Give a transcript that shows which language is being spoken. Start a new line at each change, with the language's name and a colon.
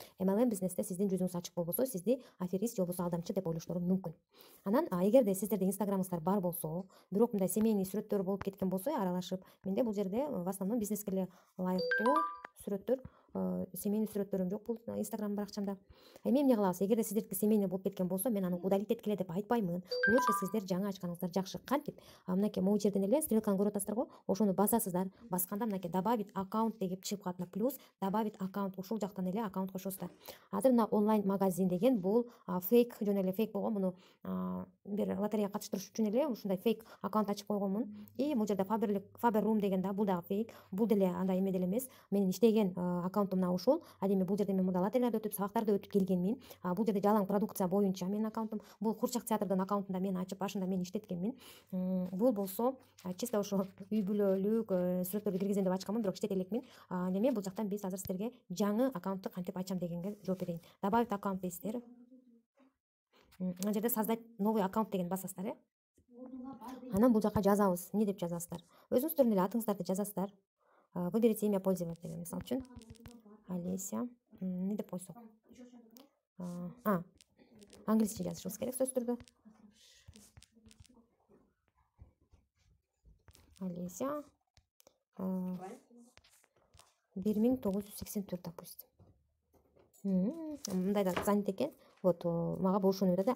Kyrgyz: MLM бизнесте сиздин жүзүңүз ачык болбосо, сизди аферист же болбосо алдамчы деп ойлоштору мүмкүн. Анан эгерде сиздерде Instagramыңыздар бар болсо, бирок мындай семейный сүрөттөр болуп кеткен болсо, аралашып, менде бул жерде
Russian: в основном
Kyrgyz: бизнескерге ылайыктуу сүрөттөр, семейный сүрөттөрүм жок бул Instagram баракчамда. Эми эмне кылабыз? Эгерде сиздердики семейный болуп кеткен болсо, мен аны удалить эткиле деп айтпаймын. Лучше сиздер жаңы ачканыңыздар жакшы. Кантип? Мынакей могу жерден эле стрелканы көрүп атасыздар го, ошону басасыздар. Басканда мынакей
Russian: добавить аккаунт
Kyrgyz: деп чыгып калат. Плюс
Russian: добавить аккаунт,
Kyrgyz: ушул жактан эле аккаунт кошосуздар. Азыр мына онлайн магазин деген бул фейк, жөн эле фейк болгон. Муну бир лотереяга катыштырыш үчүн эле ушундай фейк аккаунт ачып койгонмун. И бул жерде Faber Room деген да, бул дагы фейк. Бул деле андай эме деле эмес. Менин иштеген аккаунтум мына ушул. Ал эми бул жерде мен мурда лотереяларды өтүп, сабактарды өтүп келгенмин. Бул жерде жалаң продукция боюнча менин аккаунтум. Бул Курчак театрдын аккаунтунда мен ачып, башында мен иштеткенмин. Бул болсо чисто ошо үй бүлөлүк сүрөттөрдү киргизем деп ачканмын, бирок иштете элекмин. Эме бул жактан биз азыр сиздерге жаңы аккаунтту кантип ачам дегенге жооп берейин. Добавить аккаунт дейсиздер. Мына жерде
Russian: создать новый аккаунт
Kyrgyz: деген басасыздар, Анан бул жака жазабыз. Эмне деп жазасыздар? Өзүңүздөрдүн эле атыңыздарды жазасыздар.
Russian: Выберите имя пользователя,
Kyrgyz: мисалы үчүн
Russian: Олеся.
Kyrgyz: Эмне деп койсок? Англисче жазышыбыз керек сөзсүз түрдө. Олеся 1984, допустим. Мындай да занят экен. Вот мага бул ушуну берди.